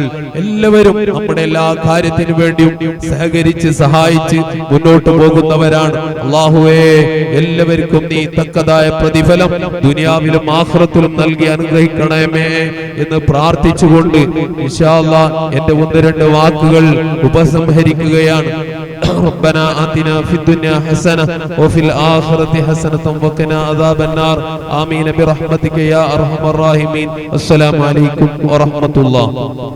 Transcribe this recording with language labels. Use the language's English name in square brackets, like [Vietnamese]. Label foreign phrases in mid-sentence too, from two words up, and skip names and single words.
[Malayalam] എല്ലാവരും നമ്മുടെ എല്ലാ കാര്യത്തിനു വേണ്ടിയും സഹകരിച്ച് സഹായിച്ച് മുന്നോട്ട് പോകുന്നവരാണ്. അല്ലാഹുവേ എല്ലാവർക്കും നീ തക്കതായ പ്രതിഫലം ദുനിയാവിലും ആഖിറത്തിലും നൽകി അനുഗ്രഹിക്കണമേ എന്ന് പ്രാർത്ഥിച്ചുകൊണ്ട് [Arabic] إن شاء الله [Malayalam] എന്റെ 1-2 വാക്കുകൾ ഉപസംഹരിക്കുകയാണ്. [Arabic] ربنا آتنا في الدنيا حسنة وفي الآخرة حسنة وقنا عذاب النار آمين برحمتك يا أرحم الراحمين. السلام عليكم ورحمة الله.